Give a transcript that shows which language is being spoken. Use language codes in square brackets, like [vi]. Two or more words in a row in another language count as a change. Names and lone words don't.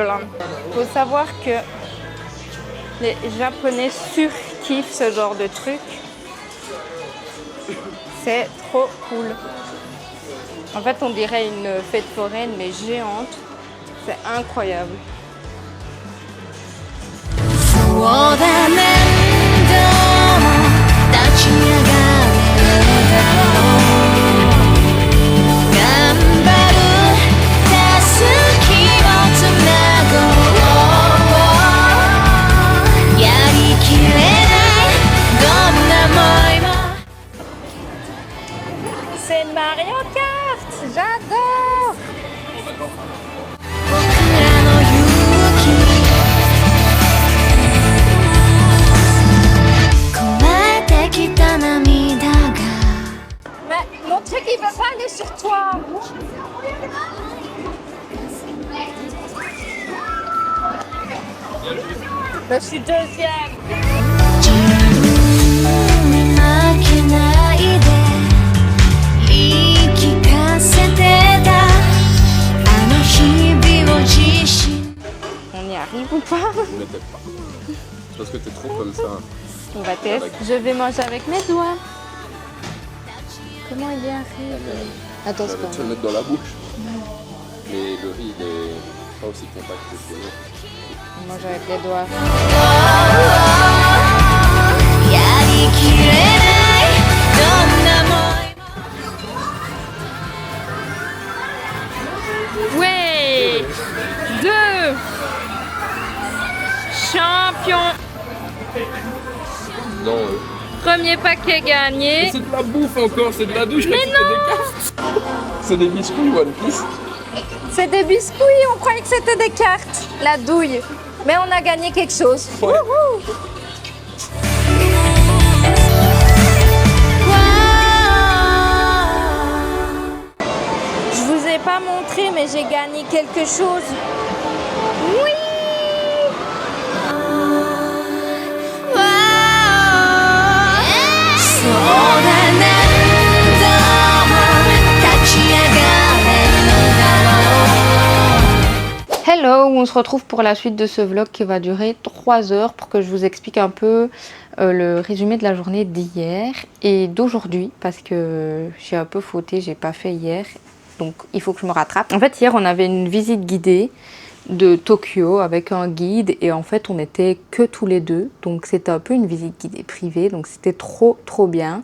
[fr] Il faut savoir que les Japonais surkiffent ce genre de truc. C'est trop cool. En fait, on dirait une fête foraine, mais géante. C'est incroyable. [ja] そうだねどうも立ち上がれるだろう頑張るたすきをつなごうやりきれないどんな思いも [fr] C'est Mario Kart! J'adore! [ja] 僕らの勇気こらえてきた涙が [fr] Mais mon truc, il veut pas aller sur toi! Je suis deuxième! [ja] 自分に負けないで言い聞かせてたあの日々を自信 [fr] On y arrive ou pas? Ne t'aide pas. Parce que t'es trop comme ça. On va tester. Je vais manger avec mes doigts. Comment il y arrive? Attends, c'est pas Tu vas le mettre dans la bouche. Mais le riz, il est pas aussi compact que les autres. On mange avec les doigts. [ja] やりきれないどんな思い [fr] Ouais! 2 champion! Non, Premier paquet gagné. c'est de la bouffe encore, c'est de la douche. Mais non! C'est des biscuits One Piece. C'est des biscuits, on croyait que c'était des cartes. La douille. Mais on a gagné quelque chose. Ouais. Wouhou! Je vous ai pas montré, mais j'ai gagné quelque chose. Oui! [ja] そうだねどうも立ち上がれるだろう [fr] Hello, on se retrouve pour la suite de ce vlog qui va durer 3 heures pour que je vous explique un peu le résumé de la journée d'hier et d'aujourd'hui parce que j'ai un peu fauté, j'ai pas fait hier, donc il faut que je me rattrape. En fait, hier on avait une visite guidée de Tokyo avec un guide et en fait on était que tous les deux, donc c'était un peu une visite guidée privée, donc c'était trop bien.